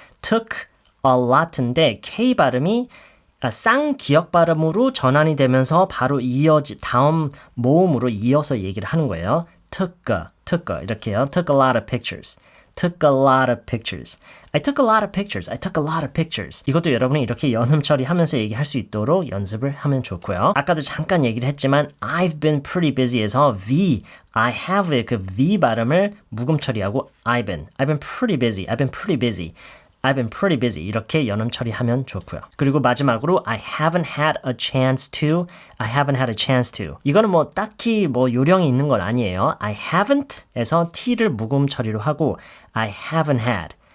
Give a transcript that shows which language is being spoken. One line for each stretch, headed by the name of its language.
English: took a lot
Korean: 인데 K 발음이 쌍기역 발음으로 전환이 되면서 바로 다음 모음으로 이어서 얘기를 하는 거예요.
English: took
Korean: 이렇게요.
English: took a lot of pictures. took a lot of pictures. I took a lot of pictures. I took a lot of pictures.
Korean: 이것도 여러분이 이렇게 연음 처리하면서 얘기할 수 있도록 연습을 하면 좋고요. 아까도 잠깐 얘기를 했지만
English: I've been pretty busy에서
Korean: I have의 그 V 발음을 묵음 처리하고
English: I've been pretty busy. I've been pretty busy. I've been pretty busy.
Korean: 이렇게 연음 처리하면 좋고요. 그리고 마지막으로
English: I haven't had a chance to. I haven't had a chance to.
Korean: 이거는 뭐 딱히 뭐 요령이 있는 건 아니에요.
English: I haven't에서
Korean: t를 묵음 처리로 하고
English: I haven't had.